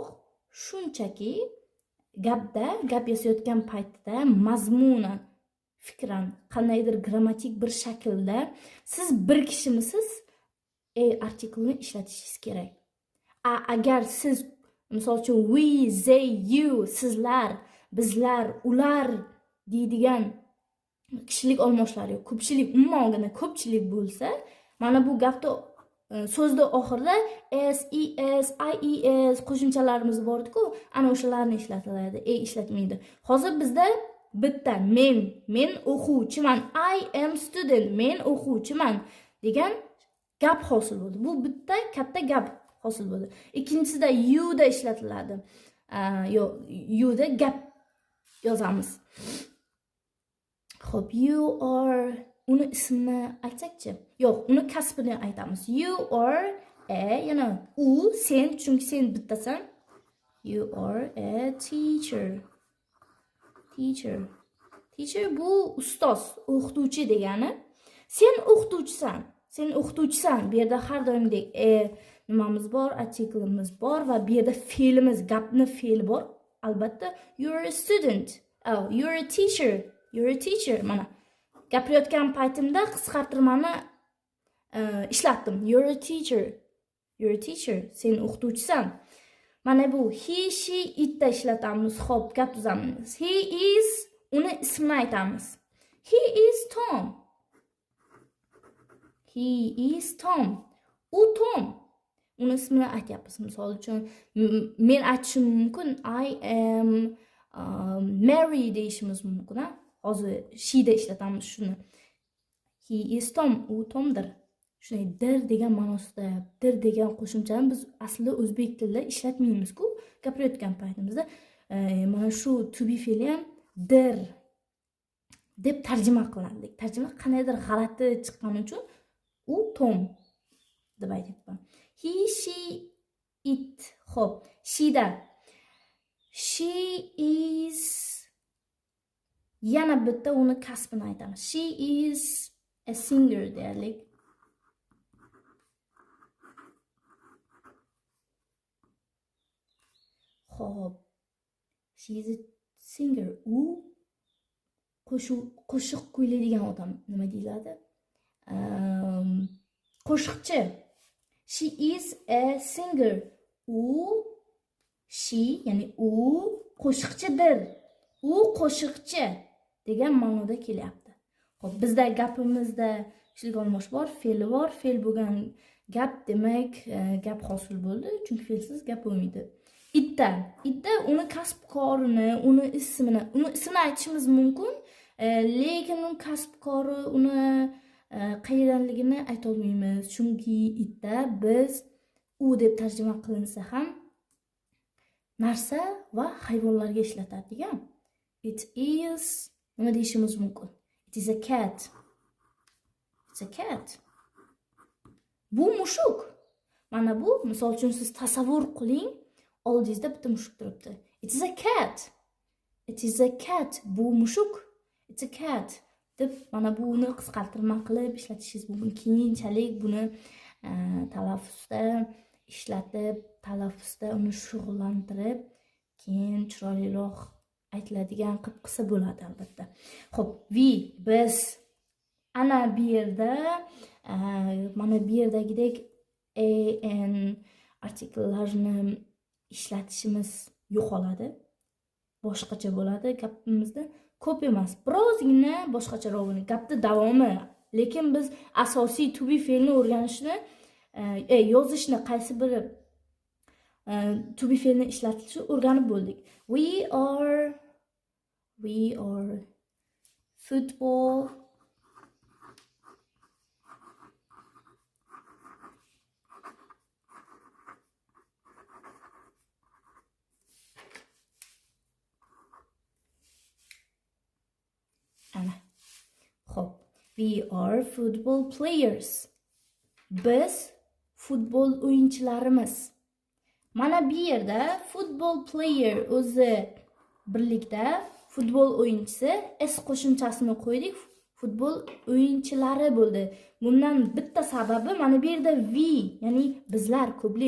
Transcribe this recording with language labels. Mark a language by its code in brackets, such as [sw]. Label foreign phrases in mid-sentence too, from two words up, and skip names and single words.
[uz] Shunchaki gap yasayotgan paytda mazmunan, fikran, qandaydir grammatik bir shaklda siz bir kishimisiz artiklni ishlatishingiz kerak. Agar siz misol uchun [en] we, they, you, [uz] sizlar, bizlar, ular deydigan kishilik olmoshlar yo'q. Ko'pchilik, umuman olganda ko'pchilik bo'lsa, mana bu gapda so'zda oxirida s, es, ies qo'shimchalarimiz bor-ku, ana o'shalarni ishlatiladi. Ishlatmaydi. Hozir bizda bitta men o'quvchiman. [en] I am student. [uz] Men o'quvchiman degan gap hosil bo'ldi. Bu bitta katta gap hosil bo'ldi. Ikkinchisida you da ishlatiladi. You da gap yozamiz. Xo'p, [en] you are [uz] uni ismini aytsakchi? Yo'q, uni kasbini aytamiz. [en] You are [uz] yana u sen, chunki sen bittasan. [en] You are a teacher. [uz] Teacher bu ustoz, o'qituvchi degani. Sen o'qituvchisan. Bu yerda har doimdek nimamiz bor, artiklimiz bor va bu yerda fe'limiz, gapni fe'li bor. Albatta, [en] you're a student. You're a teacher. [uz] Mana gapirayotgan paytimda qisqartirmani ishlatdim. [en] You're a teacher. [uz] Sen o'qituvchisan. Mana bu [en] he, she, it [uz] da ishlatamiz. Xo'p, gap tuzamiz. [en] He is, [uz] uni ismini aytamiz. [en] He is Tom. [uz] U Tom. Uni ismini aytyapmiz. Misol uchun men aytishim mumkin. [en] I am Mary [uz] deyishimiz mumkin. Hozir she da ishlatamiz shuni. [en] He is Tom. [uz] U Tomdir. Shunday dir degan ma'nosida, dir degan qo'shimchani biz aslida o'zbek tilida ishlatmaymiz-ku. Gapirayotgan paytimizda mana shu [en] to be [uz] fe'li ham dir deb tarjima qilinadi. Tarjima qandaydir g'alati chiqqani uchun u Tom deb aytyapman. [en] He, she, it. [uz] Xo'p, [en] she is [uz] yana bitta uni kasbini aytamiz. [en] She is a singer [uz] deylik. Xo'p, [en] she is a singer. [uz] U qo'shiq kuylaydigan odam. Nima deyiladi? Qo'shiqchi. [en] She is a singer. [uz] Ya'ni u qo'shiqchidir. U qo'shiqchi degan ma'noda kelyapti. Xo'p, bizda gapimizda kishilik olmosh bor, fe'li bor. Fe'l bo'lgan gap demak, gap hosil bo'ldi, chunki fe'lsiz gap bo'lmaydi. Itda uni kasb-korini, uni ismini aytishimiz mumkin, lekin uni kasb-kori, uni qayerdanligini ayta olmaymiz, chunki itda biz u deb tarjima qilinsa ham narsa va hayvonlarga ishlatadigan. [en] It is [uz] nima deyishimiz mumkin? [en] It is a cat. It's a cat. [uz] Bu mushuk. Mana bu, misol uchun siz tasavvur qiling, oldingizda bitta mushuk turibdi. [en] It is a cat. It is a cat. [uz] Bu mushuk. [en] It's a cat. [uz] Deb mana buni qisqartirma qilib ishlatishingiz mumkin. Keyinchalik buni talaffuzda ishlatib, talaffuzda uni shug'ullantirib, keyin chiroyliroq aytiladigan qilib qilsa bo'ladi albatta. Xo'p, biz ana bu yerda mana bu yerdagidek an artikellarni ishlatishimiz yo'qoladi. Boshqacha bo'ladi gapimizda. Ko'p emas, birozgina boshqacharoq bo'ladi. Gapni davomi. Lekin biz asosiy [en] to be [uz] fe'lni o'rganishni, yozishni qaysi biri [en] to be [uz] fe'lni ishlatishni o'rganib bo'ldik. [en] We are football Xo'p, we are football players. [uz] Biz futbol o'yinchilarimiz. Mana bu yerda [en] football player [uz] o'zi birlikda futbol o'yinchisi s qo'shimchasini qo'ydik. Futbol o'yinchilari bo'ldi. Bundan bitta sababi mana bu yerda we, ya'ni bizlar ko'plik.